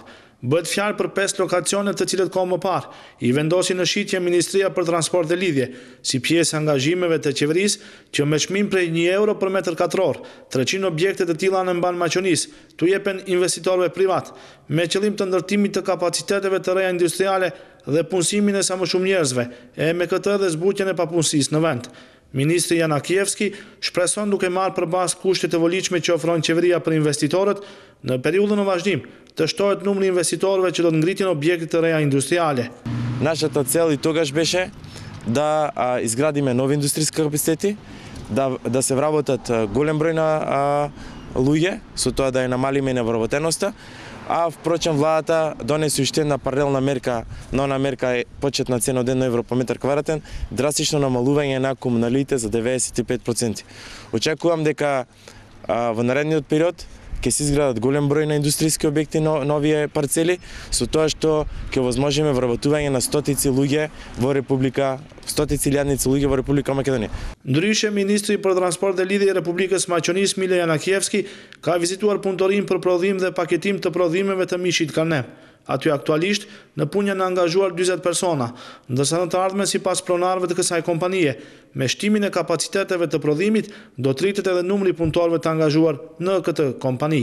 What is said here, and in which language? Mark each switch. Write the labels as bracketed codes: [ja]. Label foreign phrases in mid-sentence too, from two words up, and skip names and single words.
[sq] Bëhet fjalë për 5 lokacione të cilët kohë më parë i vendosi në shitje Ministria për Transport dhe Lidhje, si pjesë e angazhimeve të qeverisë që me çmim prej 1 euro për metër katror, 300 objekte të tilla në mban Maqedonisë t'u jepen investitorëve privat, me qëllim të ndërtimit të kapaciteteve të reja industriale dhe punësimin e sa më shumë njerëzve, e me këtë edhe zbutjen e papunësisë në vend. Ministri Janakievski shpreson duke marrë përballë kushtet e volitshme që ofron qeveria për investitorët, në periudhën në vazhdim të shtohet numri investitorëve që do të ngritin objekte të reja industriale. [mk] Нашата цел и тогаш беше да изградиме нови индустријски капацитети, да се вработат голем број на луѓе, со тоа да ја намалиме невработеноста, а впрочем владата донесе уште една паралелна мерка, нова мерка е почетна цена од 1 евро по метар квадратен, драстично намалување на комуналите за 95%. Очекувам дека во наредниот период ќе се изградат голем број на индустријски објекти, нови парцели, со тоа што ќе возможиме вработување на стотици луѓе во Република, стотици илјадници луѓе во Република Македонија. [sq] Ndryshe, Ministri për Transport dhe Lidhje i Republikës Maqedonisë Mile Janakievski ka vizituar punëtorim për prodhim dhe paketim të prodhimeve të mishit Kalnem. Aty aktualisht në punë janë angazhuar 40 persona, ndërsa në të ardhmen sipas pronarëve të kësaj kompanie, me shtimin e kapaciteteve të prodhimit do të rritet edhe numri punëtorëve të angazhuar në këtë kompani.